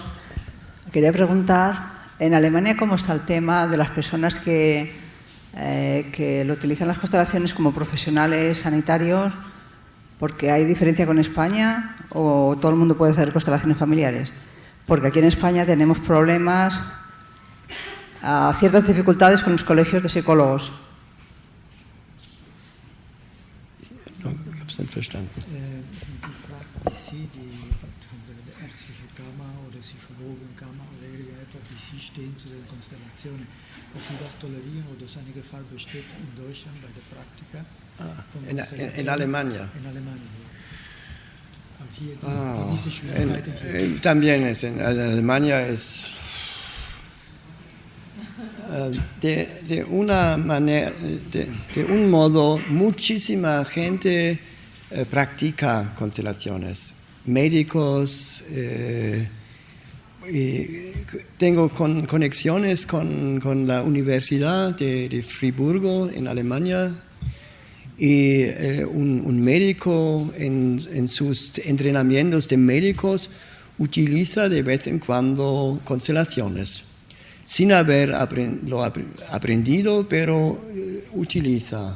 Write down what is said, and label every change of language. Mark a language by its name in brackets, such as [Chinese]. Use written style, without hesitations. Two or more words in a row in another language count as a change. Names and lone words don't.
[Spanish] Quería preguntar, en Alemania, ¿cómo está el tema de las personas que lo utilizan las constelaciones como profesionales sanitarios? Porque hay diferencia con España, o todo el mundo puede hacer constelaciones familiares. Porque aquí en España tenemos problemas, ciertas dificultades con los colegios de psicólogos. [German] No, ich habe es nicht verstanden. Sie, die ärztliche Kammer oder Psychologenkammer oder irgendetwas, wie Sie stehen zu den Konstellationen, ob Sie das tolerieren oder dass eine Gefahr besteht in Deutschland bei der Praktika? [Spanish] En Alemania. En Alemania, [German] ja. Hier diese Schwierigkeiten. [Spanish] También en Alemania es de una manera, de un modo, muchísima gente practica constelaciones. Médicos, y tengo conexiones con la Universidad de Friburgo en Alemania, y un médico en sus entrenamientos de médicos utiliza de vez en cuando constelaciones, sin haberlo aprendido, pero utiliza.